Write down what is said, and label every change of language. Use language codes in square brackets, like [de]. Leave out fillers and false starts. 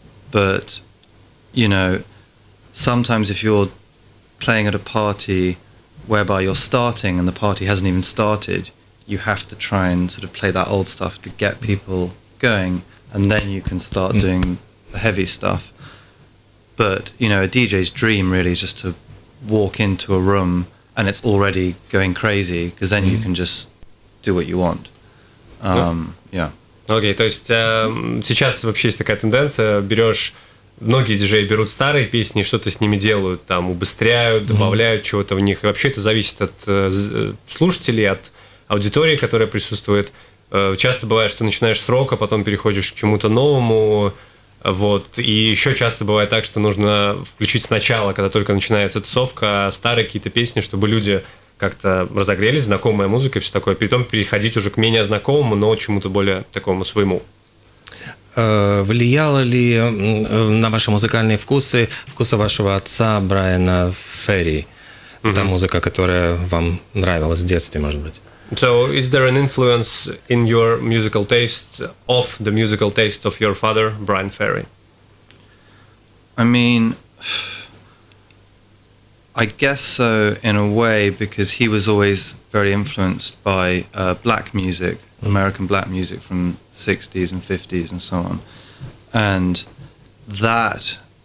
[en] But sometimes if you're playing at a party whereby you're starting and the party hasn't even started, you have to try and sort of play that old stuff to get people going, and then you can start doing the heavy stuff. But, a DJ's dream really is just to walk into a room and it's already going crazy, because then you can just do what you want. Yeah. [ru] Окей, то есть сейчас вообще есть такая тенденция, многие диджеи берут старые песни и что-то с ними делают, там убыстряют, добавляют чего-то в них, и вообще это зависит от слушателей, от аудитории, которая присутствует. Часто бывает, что начинаешь с рока, потом переходишь к чему-то новому. Вот. И еще часто бывает так, что нужно включить сначала, когда только начинается тусовка, старые какие-то песни, чтобы люди как-то разогрелись, знакомая музыка и все такое. Потом переходить уже к менее знакомому, но чему-то более такому своему. Влияло ли на ваши музыкальные вкусы вашего отца Брайана Ферри? Та музыка, которая вам нравилась в детстве, может быть? [en] So, is there an influence in your musical taste of the musical taste of your father, Brian Ferry? I mean, I guess so in a way, because he was always very influenced by black music, American black music from the 60s and 50s and so on. And that